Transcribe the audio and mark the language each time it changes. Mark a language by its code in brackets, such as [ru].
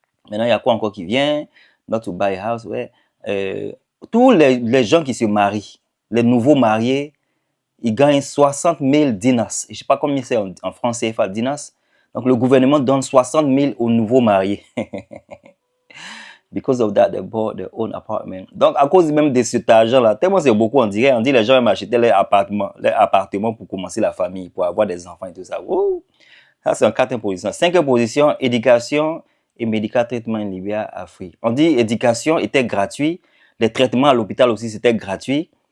[fr] Maintenant, il y a quoi encore qui vient? [en] Not to buy a house, [fr] ouais. Tous les gens qui se marient, les nouveaux mariés, ils gagnent 60 000 dinars. Je ne sais pas combien c'est en France CFA, dinars. Donc, le gouvernement donne 60 000 aux nouveaux mariés. [en] Because of that, they bought their own apartment. [fr] Donc, à cause même de cet argent-là, tellement c'est beaucoup, on dit les gens aiment acheter leur appartement pour commencer la famille, pour avoir des enfants et tout ça. Wouh! Ça, c'est en quatrième position. Cinquième position, éducation et [en] medical treatment in Libya, [fr] Afrique. On dit éducation était gratuit, les traitements à l'hôpital aussi, c'était gratuit.